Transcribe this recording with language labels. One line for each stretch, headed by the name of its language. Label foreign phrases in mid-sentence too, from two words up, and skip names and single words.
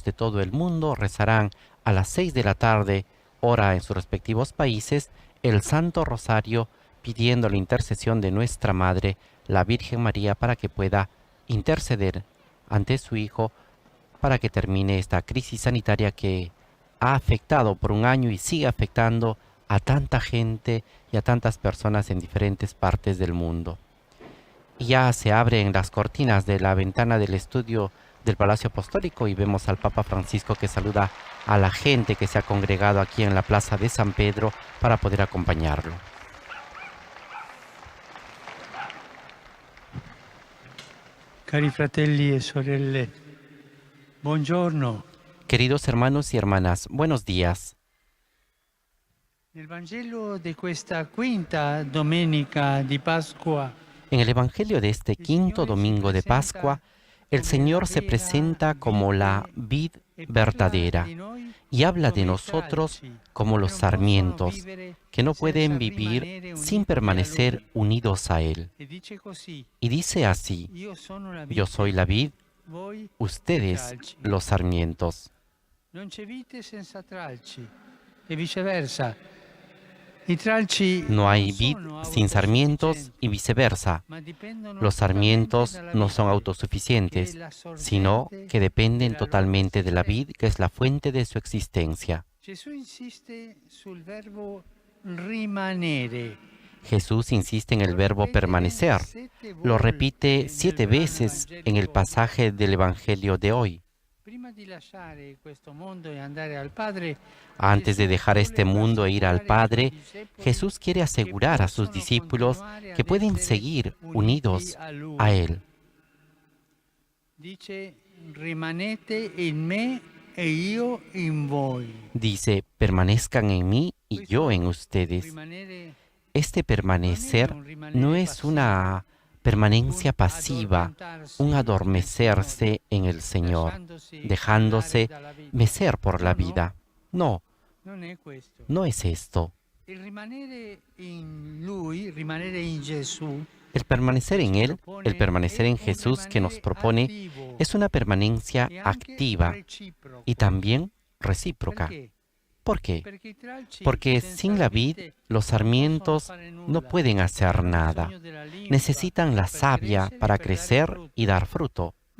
Spanish: de todo el mundo rezarán a las 6 de la tarde, hora en sus respectivos países, el Santo Rosario, pidiendo la intercesión de nuestra Madre, la Virgen María, para que pueda interceder ante su Hijo, para que termine esta crisis sanitaria que ha afectado por un año y sigue afectando a tanta gente y a tantas personas en diferentes partes del mundo. Y ya se abren las cortinas de la ventana del estudio del Palacio Apostólico y vemos al Papa Francisco que saluda a la gente que se ha congregado aquí en la Plaza de San Pedro para poder acompañarlo.
Italian: Cari fratelli e sorelle, buongiorno.
Spanish: Queridos hermanos y hermanas, buenos días.
Italian: Nel Vangelo di questa quinta domenica di Pasqua,
Spanish: En el Evangelio de este quinto domingo de Pascua, el Señor se presenta como la vid verdadera y habla de nosotros como los sarmientos, que no pueden vivir sin permanecer unidos a Él. Y dice así: yo soy la vid, ustedes los sarmientos.
Italian: non c'è vite senza tralci e viceversa.
Spanish: No hay vid sin sarmientos y viceversa. Los sarmientos no son autosuficientes, sino que dependen totalmente de la vid, que es la fuente de su existencia.
Italian: Gesù insiste sul verbo rimanere.
Spanish: Jesús insiste en el verbo permanecer. Lo repite 7 veces en el pasaje del Evangelio de hoy. Antes de dejar este mundo e ir al Padre, Jesús quiere asegurar a sus discípulos que pueden seguir unidos a Él. Dice,
Italian: rimanete in me e io in voi.
Spanish: Dice, permanezcan en mí y yo en ustedes. Este permanecer no es una permanencia pasiva, un adormecerse en el Señor, dejándose mecer por la vida. No, no es esto.
Italian: El rimanere in Lui, rimanere in Gesù,
Spanish: El permanecer en Él, el permanecer en Jesús que nos propone, es una permanencia activa y también recíproca. ¿Por qué? Porque sin la vid, los sarmientos no pueden hacer nada. Necesitan la savia para crecer y dar fruto.